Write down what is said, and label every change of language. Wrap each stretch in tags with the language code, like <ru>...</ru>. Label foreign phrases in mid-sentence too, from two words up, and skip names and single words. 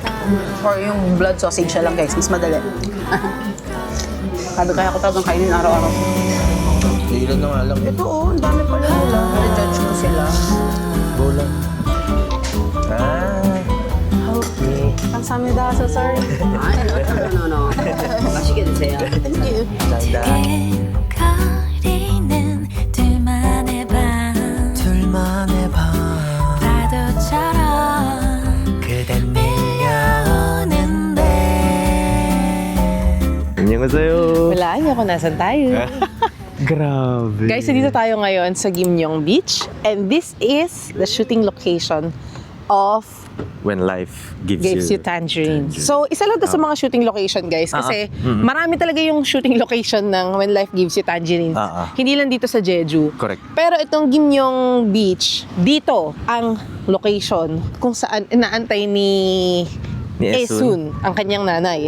<tl>Or yung</tl> <en>blood sausage</en> <tl>siya lang guys, mas madali. Sabi kaya ko talagang kainin araw-araw. Ilan na nga lang. Ito oh, ang dami pala nila. Nare-judge mo sila. Bolang. Okay.</tl> <en>Kamsahamnida, so sorry. No.</en> <ko>맛있게 드세요.</ko> <en>Thank you.</en> <tl>Ganda.</tl> <ko>가리는 둘만의 밤 둘만의 밤 파도처럼 그댄 밀려오는데 안녕하세요.</ko> <tl>Wala, hindi ako nasan tayo. Grabe. Guys, dito tayo ngayon sa Gimyong Beach.</tl> <en>And this is the shooting location of When life gives you tangerine. So,</en> <tl>isa lang to sa mga</tl> <en>shooting location,</en> <tl>guys. Kasi marami talaga yung</tl> <en>shooting location</en> <tl>ng When Life Gives You Tangerine. Hindi lang dito sa Jeju.</tl> <en>Correct.</en> <tl>Pero itong Gimyong Beach, dito ang location kung saan inaantay ni Esun, ang kanyang nanay.</tl>